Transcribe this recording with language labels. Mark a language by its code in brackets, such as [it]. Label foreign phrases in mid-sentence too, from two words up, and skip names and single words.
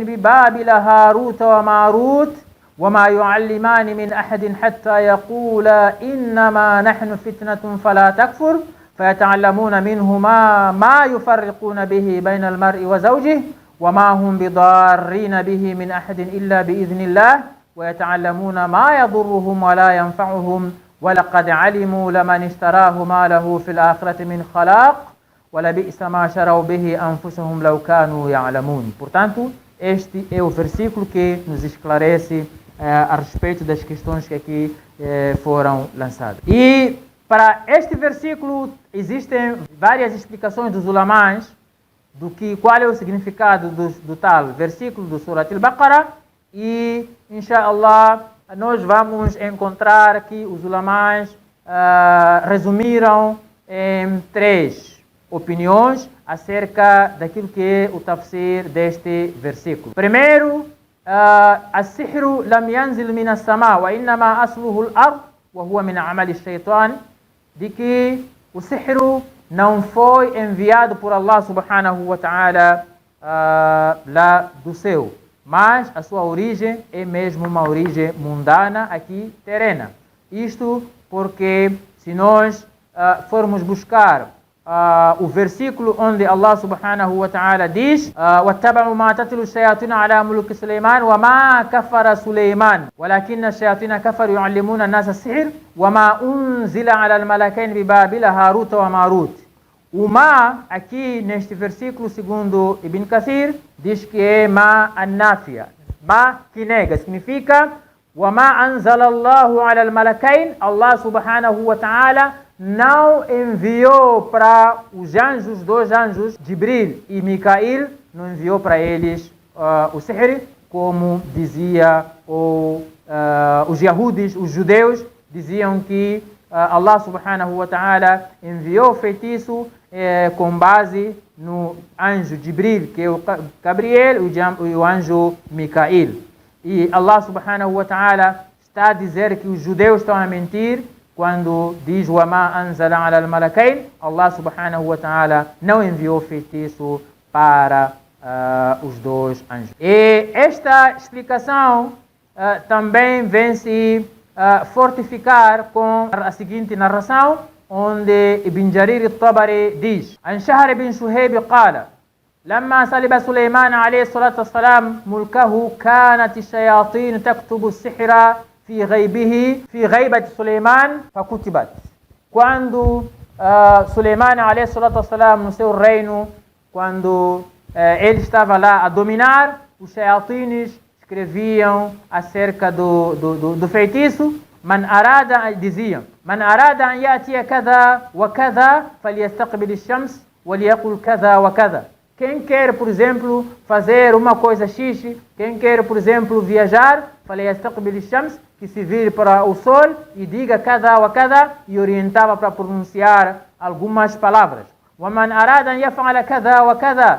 [ar] ببابل هاروت وماروت وما يعلمان من أحد حتى يقولا إنما نحن فتنة فلا تكفر فيتعلمون منهما ما يفرقون به بين المرء وزوجه وما هم بضارين به من أحد إلا بإذن الله ويتعلمون ما يضرهم ولا ينفعهم ولقد علموا لمن اشتراه ما له في الآخرة من خلاق ولبئس ما شروا به أنفسهم لو كانوا يعلمون. [pt] Portanto, este é o versículo que nos esclarece a respeito das questões que aqui foram lançadas. E para este versículo existem várias explicações dos ulamãs do que qual é o significado do tal versículo do Surat Al-Baqarah, e inshallah nós vamos encontrar que os ulamãs resumiram em 3 opiniões acerca daquilo que é o tafsir deste versículo. Primeiro, [ar] السحر لم ينزل من السماء وإنما أصله الأرض وهو من عمل الشيطان, [pt] de que o sihr não foi enviado por Allah [ar] سبحانه وتعالى [pt] lá do céu, mas a sua origem é mesmo uma origem mundana aqui, terrena. Isto porque se nós formos buscar o versículo onde Allah [ar] سبحانه وتعالى diz وَاتَّبَعُوا مَا تَتْلُو الشَّيَاطِينُ عَلَى مُلْكِ سُلَيْمَانَ وَمَا كَفَرَ سُلَيْمَانَ وَلَكِنَّ الشَّيَاطِينَ كَفَرُوا يُعَلِّمُونَ النَّاسَ السِّحْرَ وَمَا أُنزِلَ عَلى الملكين ببابل هاروت وماروت. [pt] O ma, aqui neste versículo, segundo Ibn Kathir, diz que é ma anáfia. Ma que nega, significa [ar] وَمَا أَنزَلَ اللَّهُ عَلَى الْمَلَكَيْنِ. [pt] Allah [ar] سبحانه وتعالى [pt] não enviou para os anjos, dois anjos, Jibril e Mikail, não enviou para eles o sihr, como dizia os Yahudis, os judeus, diziam que Allah [ar] سبحانه وتعالى [pt] enviou o feitiço com base no anjo Jibril, que é o Gabriel, e o anjo Mikail. E Allah [ar] سبحانه وتعالى [pt] está a dizer que os judeus estão a mentir quando diz [ar] وَمَا أَنزَلَ عَلَى الْمَلَكَيْنِ. [pt] Allah [ar] سبحانه وتعالى [pt] não enviou feitiço para os dois anjos. E esta explicação também vem se fortificar com a seguinte narração, onde Ibn Jarir al-Tabari diz: [ar] عن شهر بن شهيب قال لما سلب سليمان عليه الصلاة والسلام ملكه كانت الشياطين تكتب السحر في غيبة سليمان فكتبت. [pt] Quando Suleiman [ar] عليه الصلاة والسلام [pt] no seu reino, quando ele estava lá a dominar, os shayatines escreviam acerca do feitiço. diziam: [ar] من أراد أن يأتي كذا وكذا فليستقبل الشمس وليقل كذا وكذا. [pt] Quem quer, por exemplo, fazer uma coisa X, quem quer, por exemplo, viajar, [ar] فليستقبل الشمس, [pt] que se vire para o sol e diga [ar] كذا وكذا, [pt] e orientava para pronunciar algumas palavras. [ar] ومن أراد أن يفعل كذا وكذا.